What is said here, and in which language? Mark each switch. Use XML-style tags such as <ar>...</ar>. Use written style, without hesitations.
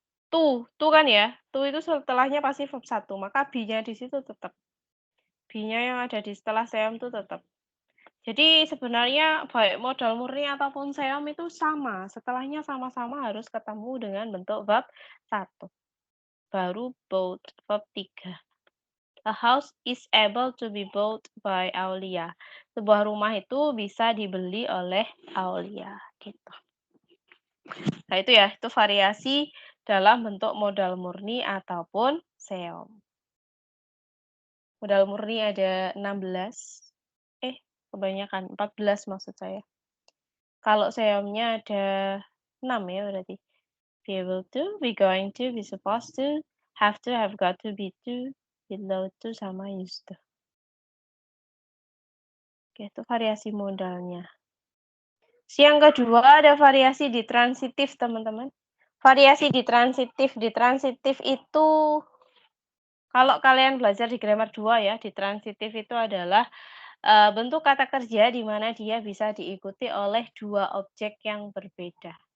<id>Tuh kan ya, tuh itu setelahnya pasti verb 1, maka be-nya di situ tetap. Be-nya yang ada di setelah seom itu tetap. Jadi sebenarnya baik modal murni ataupun seom itu sama, setelahnya sama-sama harus ketemu dengan bentuk verb 1. Baru bought, verb 3.</id> <en>A house is able to be bought by Aulia.</en> <id>Sebuah rumah itu bisa dibeli oleh Aulia, gitu. Nah itu ya, itu variasi dalam bentuk modal murni ataupun seom. Modal murni ada 16, kebanyakan, 14 maksud saya. Kalau seomnya ada 6 ya berarti.</id> <en>Be able to, be going to, be supposed to, have got to, be below to, sama used to.</en> <id>Oke, itu variasi modalnya. Yang kedua ada variasi di transitif, teman-teman. Variasi di transitif itu kalau kalian belajar di grammar 2 ya, di transitif itu adalah bentuk kata kerja di mana dia bisa diikuti oleh 2 objek yang berbeda.</id>